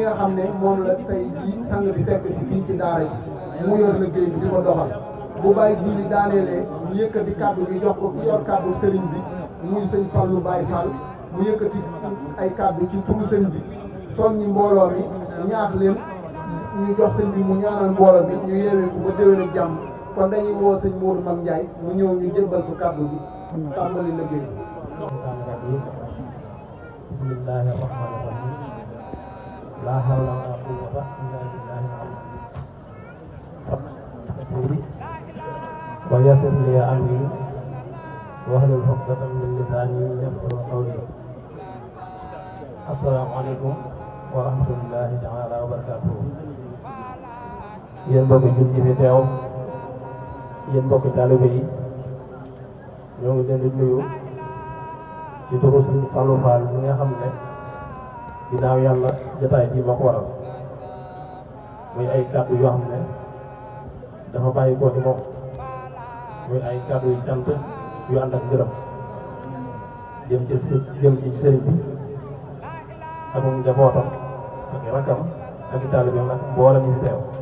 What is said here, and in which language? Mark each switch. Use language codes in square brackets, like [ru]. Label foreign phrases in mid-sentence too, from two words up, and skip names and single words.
[wo] nga xam ne moom la tey jii sang bi fekk si fii ci daara ji mu yor liggéey bi di ko doxal bu Baye Jili daaneelee ñu yëkkati kàddu gi jox ko ki yor kàddu sëriñ bi muy sëñ Fallu Baye Fall mu yëkkati ay kàddu ci turu sëñ bi soññi mbooloo mi ñaax leen ñu jox sëñ bi mu ñaanal mbooloo mi ñu yeewee ko ba déwén ak jàmm kon dañuy woo sëñ Modou Mag Ndiaye mu ñëw ñu jébbal ko kàddu gi tàmbali liggéey [ar] بسم الله الرحمن الرحيم لا حول ولا قوة إلا بالله العلي ويسر لي أمري واحلل عقدة من لساني يفقهوا قولي السلام عليكم ورحمة الله تعالى وبركاته [wo] yéen mbokki jullit yi fi teew yéen mbokki taalibe yi ñoo ngi leen di nuyu ci turu Sëriñ Fallou Fall mi nga xam ne ginnaaw yàlla jotaay bi ma ko waral muy ay kàddu yoo xam ne dafa bàyyi ko ci moom muy ay kàddu yu cant yu ànd ak ngërëm jëm ci sëriñ bi ak njabootam ak rakkam ak taalibeem ak mboolem ñu fi teew